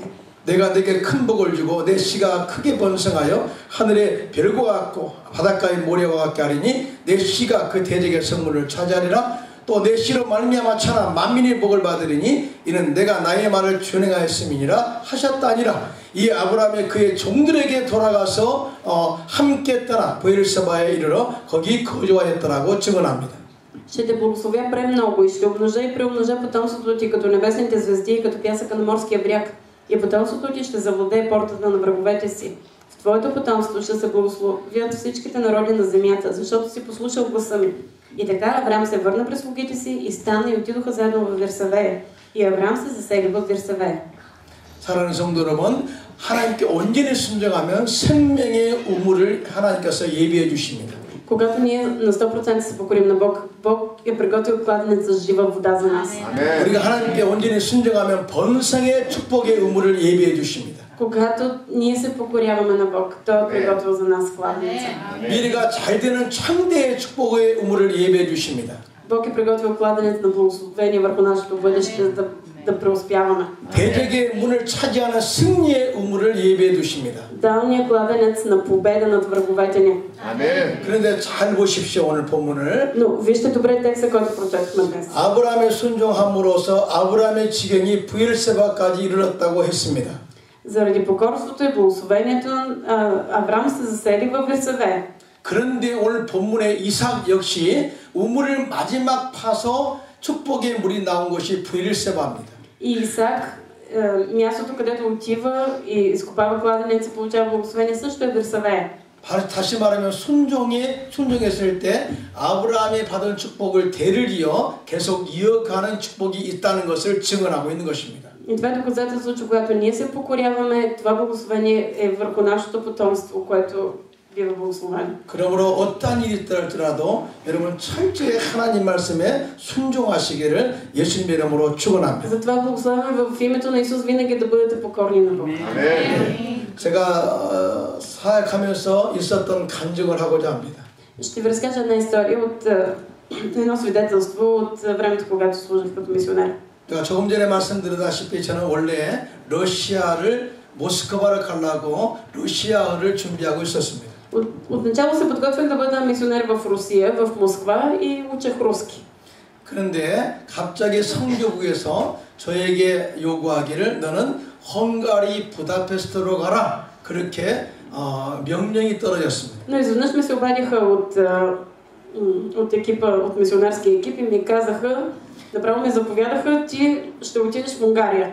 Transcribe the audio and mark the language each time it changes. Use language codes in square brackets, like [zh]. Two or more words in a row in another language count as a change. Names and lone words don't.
[ko] 내가 내게 큰 복을 주고 내 씨가 크게 번성하여 하늘의 별과 같고 바닷가의 모래와 같게 하리니 내 씨가 그 대적의 성문을 차지하리라 또 내 씨로 말미암아 천하 만민의 복을 받으리니 이는 내가 나의 말을 준행하였음이니라 하셨다니라. 이 아브라함이 그의 종들에게 돌아가서 함께 떠나 브엘세바에 이르러 거기 거주하였더라고 증언합니다. [bg] Ще те благословя премного и ще умножа и преумножа потомството ти като небесните звезди и като пясъка на морския бряг. И потомството ти ще завладее портата на враговете си. В твоето потомство ще се благословят всичките народи на земята, защото си послушал гласа ми. И така Авраам се върна през слугите си и стана и отидоха заедно в Вирсавея. И Авраам се засели в Вирсавея. [ko] 사랑하는 성도 여러분, 하나님께 온전히 순종하면 생명의 우물을 하나님께서 예비해 주십니다. [bg] Когато ние на 100% се покорим на Бог, Бог е приготвил кладенец с жива вода за нас. [ko] 우리가 하나님께 온전히 순종하면 번성의 축복의 우물을 예비해 주십니다. [bg] Когато ние се покоряваме на Бог, Той е приготвил за нас кладенеца. [ko] 미래가 잘 되는 창대의 축복의 우물을 예비해 주십니다. [bg] Бог е приготвил кладенец на благословение върху нашето бъдеще да преуспяваме. [ko] 대적의 문을 차지하는 승리의 우물을 예비해 두십니다. [bg] Далният кладенец на победа над враговете ни. [ko] 아멘. 그런데 잘 보십시오 오늘 본문을. [bg] Но вижте добре текста, който прочетохме днес. [ko] 아브라함의 순종함으로써 아브라함의 지경이 브엘세바까지 이르렀다고 했습니다. [bg] Заради покорството и благословението Авраам се засели във Вирсавея. [ko] 그런데 오늘 본문의 이삭 역시 우물을 마지막 파서 축복의 물이 나온 것이 브엘세바입니다. [bg] И Исак, мястото където отива и изкопава кладенеца, получава благословение, също е Вирсавея. [ko] 다시 말하면 순종했을 때 아브라함이 받은 축복을 대를 이어 계속 이어가는 축복이 있다는 것을 증언하고 있는 것입니다. [bg] И това е доказателство, че когато ние се покоряваме, това благословение е върху нашето потомство, което бива благословено. [ko] 그러므로 어떠한 일이 있더라도 여러분 철저히 하나님 말씀에 순종하시기를 예수님의 이름으로 축원합니다. [bg] Затова благославяме в името на Исус винаги да бъдете покорни на Бог. [ko] 제가 사역하면서 있었던 간증을 하고자 합니다. [bg] Ще ви разкажа една история от едно свидетелство от времето, когато служих като мисионер. [ko] 제가 조금 전에 말씀드렸다시피 저는 원래 러시아를 모스크바를 가려고 러시아어를 준비하고 있었습니다. [bg] Отначало се подготвях да бъда мисионер в Русия, в Москва и учех руски. [ko] 그런데 갑자기 성교국에서 저에게 요구하기를 너는 헝가리 부다페스트로 가라 그렇게 명령이 떨어졌습니다. [bg] Но изведнъж ми се обадиха от екипа, от мисионерския екип и ми казаха, направо ме заповядаха, ти ще отидеш в Унгария.